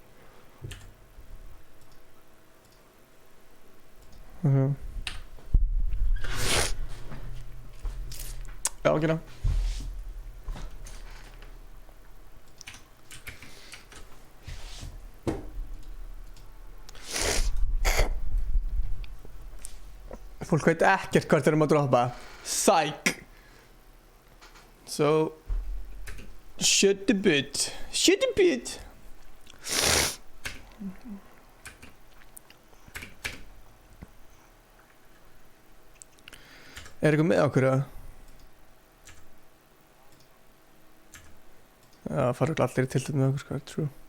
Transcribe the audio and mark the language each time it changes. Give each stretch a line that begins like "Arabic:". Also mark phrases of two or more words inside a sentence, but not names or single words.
Icelandic: Já, ekki ná. Fólk veit ekkert hvert er að droppa.
English: Psych! So, shut the bit. Shut the bit.
Icelandic: Er eitthvað með okkur að? Já, það fara allir í tiltöð með okkur, sko, true.